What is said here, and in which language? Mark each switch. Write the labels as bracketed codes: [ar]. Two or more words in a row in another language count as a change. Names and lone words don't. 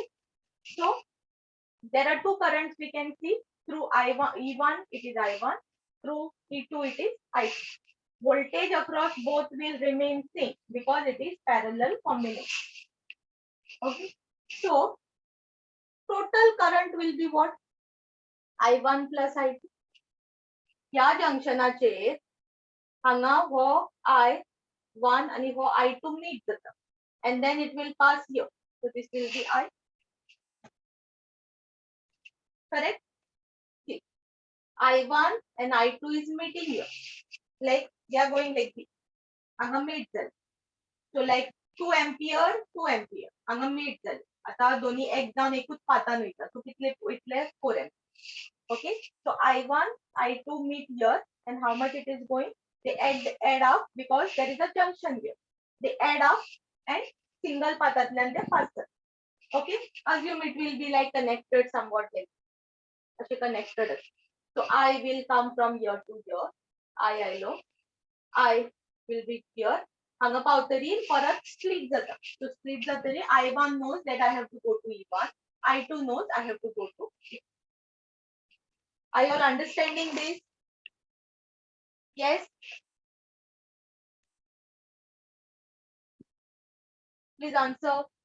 [en] So there are two currents we can see through I1, E1 it is I1, through E2 it is I2. Voltage across both will remain same because it is parallel combination. Okay. So total current will be what? I1 plus I2. [kok] या जंक्शनाचेर हांगा हो I1 आणि हो I2 meet जाता [en] and then it will pass here. So this will be I. Correct? See, I1 and I2 is meeting here. Like they are going like this. [kok] हांगा meet जाले. [en] So like 2 ampere, 2 ampere. [kok] हांगा meet जाले. आता दोन्ही एक जावन एकूच पातान वयता. So कितले इतले 4 ampere. [en] Okay, so I1, I2 meet here, and how much it is going? They add up because there is a junction here. They add up and single pathatlan they pass. Okay, assume it will be like connected somewhat like actually connected. So I will come from here to here. I know. I will be here. [kok] हांगा पावतरी परत split जाता. [en] So split जातरी I1 knows that I have to go to E1. I2 knows I have to go to E1. Are you all understanding this? Yes. Please answer.